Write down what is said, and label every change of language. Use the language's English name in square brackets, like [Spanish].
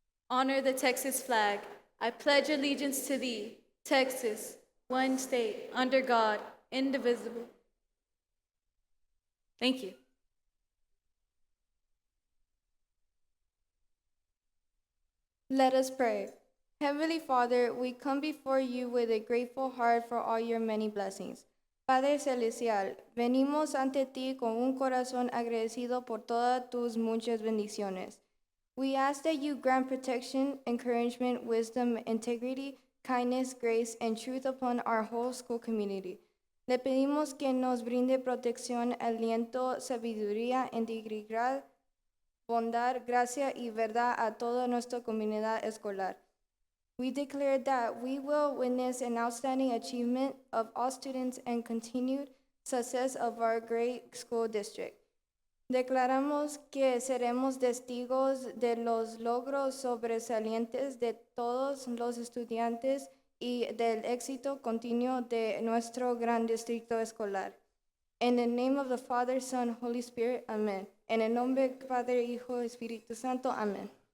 [English] Honor the Texas flag. I pledge allegiance to thee, Texas, one state, under God, indivisible. Thank you. Let us pray. Heavenly Father, we come before you with a grateful heart for all your many blessings. [Spanish] Padre Celestial, venimos ante ti con un corazón agradecido por todas tus muchas bendiciones. [English] We ask that you grant protection, encouragement, wisdom, integrity, kindness, grace, and truth upon our whole school community. [Spanish] Le pedimos que nos brinde protección, aliento, sabiduría, integridad, bondad, gracia y verdad a toda nuestra comunidad escolar. [English] We declare that we will witness an outstanding achievement of all students and continued success of our great school district. [Spanish] Declaramos que seremos testigos de los logros sobresalientes de todos los estudiantes y del éxito continuo de nuestro gran distrito escolar. In the name of the Father, Son, Holy Spirit, Amen. En el nombre del Padre, Hijo, Espíritu Santo, Amen.